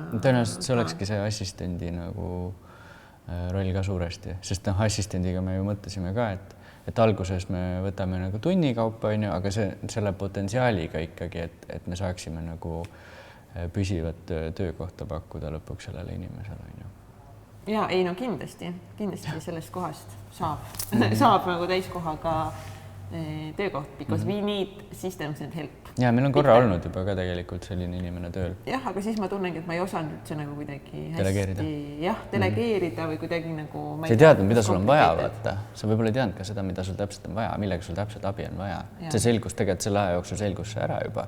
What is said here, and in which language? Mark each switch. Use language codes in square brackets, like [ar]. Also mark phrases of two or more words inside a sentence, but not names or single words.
[et] Tõenäoliselt see olekski see assistendi nagu roll ka suuresti, sest assistendiga me ju mõtlesime ka, et alguses me võtame nagu tunnikaupa, aga selle potentsiaaliga ikkagi, et me saaksime nagu püsivat töökohta pakkuda lõpuks sellele inimesele. Ja ei, no kindlasti sellest kohast saab nagu täiskohaga töökoht, [en] because we need systems and help. [et] Ja meil on korra olnud juba ka tegelikult selline inimene tööl. Jah, aga siis ma tunnengi, et ma ei osanud üldse nagu kuidagi hästi delegeerida või kuidagi nagu... Sa ei teadnud, mida sul on vaja, vaata. Sa võib-olla ei teadnud ka seda, mida sul täpselt on vaja, millega sul täpselt abi on vaja. See selgus tegelikult selle aja jooksul selgus see ära juba.